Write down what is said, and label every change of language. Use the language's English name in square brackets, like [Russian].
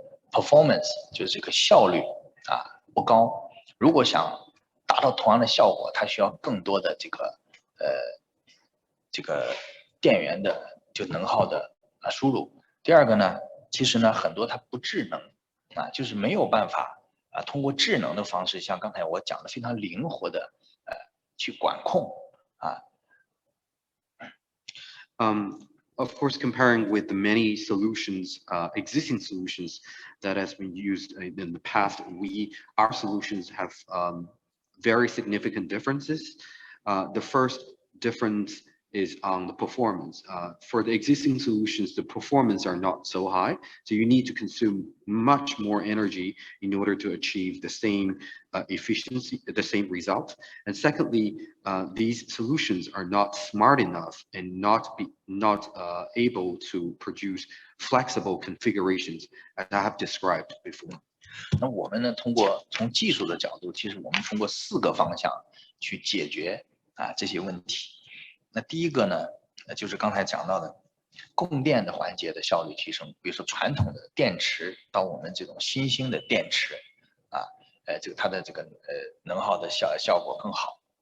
[Chinese] performance 就是这个效率不高，如果想达到同样的效果，它需要更多的这个电源的能耗的输入。第二个呢，其实呢很多它不智能就是没有办法通过智能的方式，像刚才我讲的非常灵活的去管控 [English] Of course, comparing with the many solutions, existing solutions that has been used in the past, our solutions have very significant differences. The first difference is on the performance. For the existing solutions, the performance are not so high, so you need to consume much more energy in order to achieve the same efficiency, the same result. And secondly, these solutions are not smart enough and not able to produce flexible configurations, as I have described before. [Chinese] 那我们呢，从技术的角度，其实我们通过4个方向去解决这些问题。那第一个呢，就是刚才讲到的供电的环节的效率提升，比如说传统的电池到我们这种新兴的电池这个它的这个能耗的效果更好。